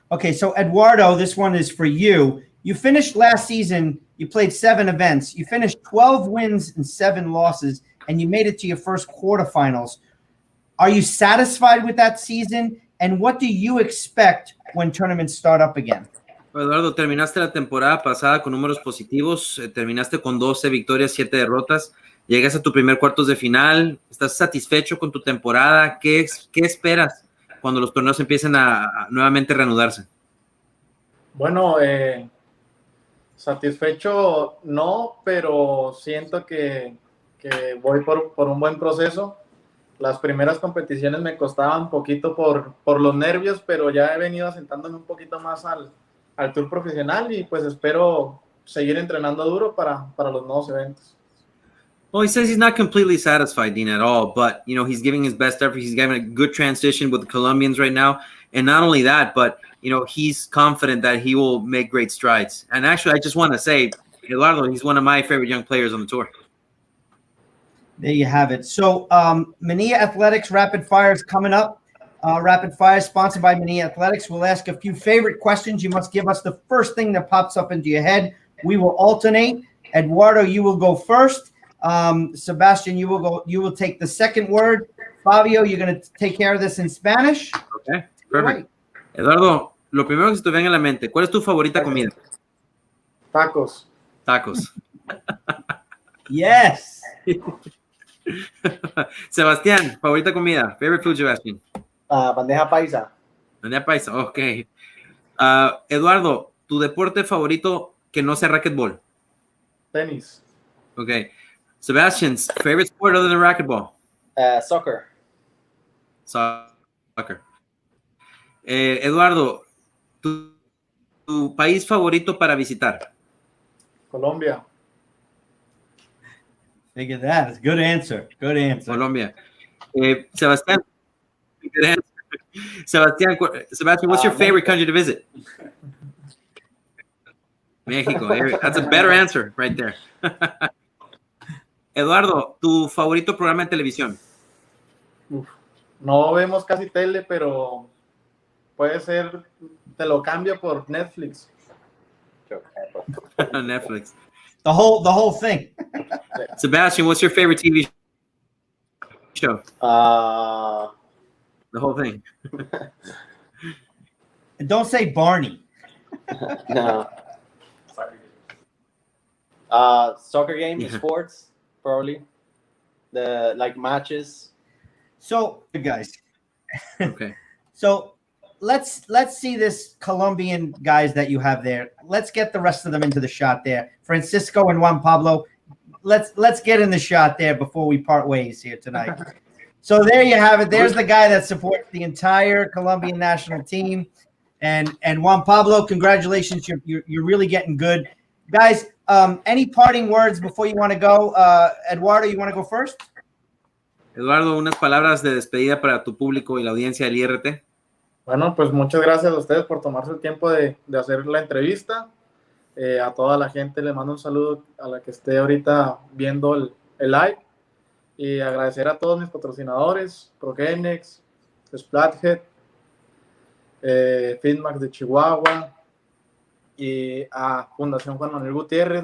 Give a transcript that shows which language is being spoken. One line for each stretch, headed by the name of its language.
English: Okay, so Eduardo, this one is for you. You finished last season, you played 7 events. You finished 12 wins and 7 losses, and you made it to your first quarterfinals. Are you satisfied with that season? And what do you expect when tournaments start up again?
Spanish: Eduardo, terminaste la temporada pasada con números positivos, terminaste con 12 victorias, 7 derrotas, llegas a tu primer cuartos de final, ¿estás satisfecho con tu temporada? ¿Qué esperas cuando los torneos empiecen a nuevamente reanudarse? Bueno, satisfecho no, pero siento que voy por un buen proceso. Las primeras competiciones me costaban un poquito por los nervios, pero ya he venido asentándome un poquito más al tour profesional y pues espero seguir entrenando duro para los nuevos eventos.
English: Well, he says he's not completely satisfied, Dean, at all, but, he's giving his best effort. He's having a good transition with the Colombians right now. And not only that, but, he's confident that he will make great strides. And actually, I just want to say, Eduardo, he's one of my favorite young players on the tour. There you have it. So, Mania Athletics Rapid Fire is coming up. Rapid Fire sponsored by Mania Athletics. We'll ask a few favorite questions. You must give us the first thing that pops up into your head. We will alternate. Eduardo, you will go first. Sebastian, you will take the second word. Favio, you're going to take care of this in Spanish. Okay, perfect.
Spanish: Eduardo, lo primero que se te venga a la mente, ¿cuál es tu favorita comida? Tacos. Tacos.
English: Yes.
Spanish: Sebastián, favorita comida.
English: Favorite food,
Spanish: Sebastián. Bandeja paisa. Bandeja paisa, ok. Eduardo, tu deporte favorito que no sea racquetball. Tenis.
English: Okay. Sebastian's favorite sport other than racquetball? Soccer.
Spanish: Soccer. Eduardo, tu país favorito para visitar? Colombia.
English: Look at that. It's a good answer. Good answer. Colombia. Sebastián, good answer. Sebastian, what's your favorite country to visit? Mexico. That's a better answer right there.
Spanish: Eduardo, ¿tu favorito programa de televisión? No vemos casi tele, pero puede ser, te lo cambio por Netflix. Netflix.
English: The whole thing. Sebastian, what's your favorite TV show? The whole thing. And don't say Barney. No. Soccer games, sports, probably. The matches. So, guys. Okay. So let's see this Colombian guys that you have there. Let's get the rest of them into the shot there. Francisco and Juan Pablo. Let's get in the shot there before we part ways here tonight. So there you have it. There's the guy that supports the entire Colombian national team. And Juan Pablo, congratulations. You're really getting good. Guys, Any parting words before you want to go? Eduardo, you want to go first?
Spanish: Eduardo, unas palabras de despedida para tu público y la audiencia del IRT. Bueno, pues muchas gracias a ustedes por tomarse el tiempo de hacer la entrevista. A toda la gente le mando un saludo a la que esté ahorita viendo el live. Y agradecer a todos mis patrocinadores, Progenex, Splathead, Feedmax de Chihuahua y a Fundación Juan Manuel Gutiérrez.